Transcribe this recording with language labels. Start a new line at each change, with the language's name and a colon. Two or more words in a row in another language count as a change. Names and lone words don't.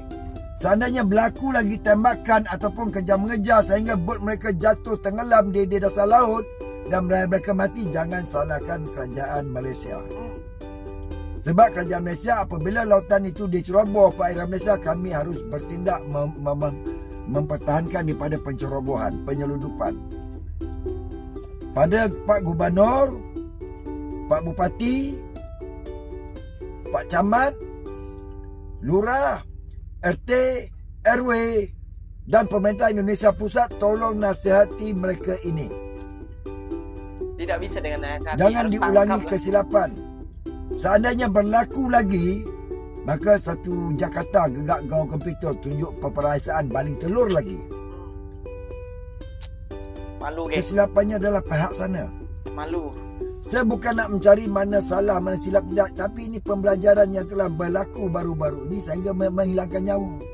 Malay: Seandainya berlaku lagi tembakan ataupun kejar-mengejar sehingga bot mereka jatuh tenggelam di dasar laut dan mereka mati, jangan salahkan kerajaan Malaysia. Sebab kerajaan Malaysia apabila lautan itu diceroboh perairan Malaysia, kami harus bertindak mempertahankan daripada pencerobohan, penyelundupan. Pada Pak Gubernur, Pak Bupati, Pak Camat, Lurah, RT, RW dan pemerintah Indonesia Pusat, tolong nasihati mereka ini. Tidak bisa dengan nasihati. Jangan diulangi kesilapan. Seandainya berlaku lagi, maka satu Jakarta gegak gawang komputer tunjuk perperasaan baling telur lagi. Malu, geng. Kesilapannya adalah pihak sana. Malu. Saya bukan nak mencari mana salah, mana silap tidak, tapi ini pembelajaran yang telah berlaku baru-baru ini sehingga menghilangkan nyawa.